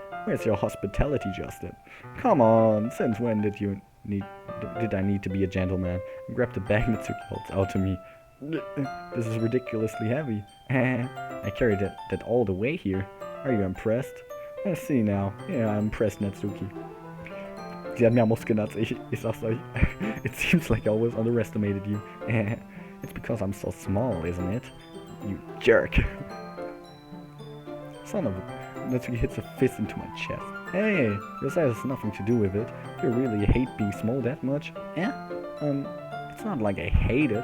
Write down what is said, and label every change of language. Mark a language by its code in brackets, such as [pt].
[en] Where's your hospitality, Justin? Come on, since when did I need to be a gentleman? Grab the bag Natsuki holds out to me. This is ridiculously heavy. I carried that all the way here. Are you impressed? I see now. Yeah, I'm impressed, Natsuki. [de] Sie hat mehr Muskeln als ich sag's euch. [en] It seems like I always underestimated you. It's because I'm so small, isn't it? You jerk. Son of a... Natsuki hits a fist into my chest. Hey, your size has nothing to do with it. Do you really hate being small that much? Yeah? It's not like I hate it.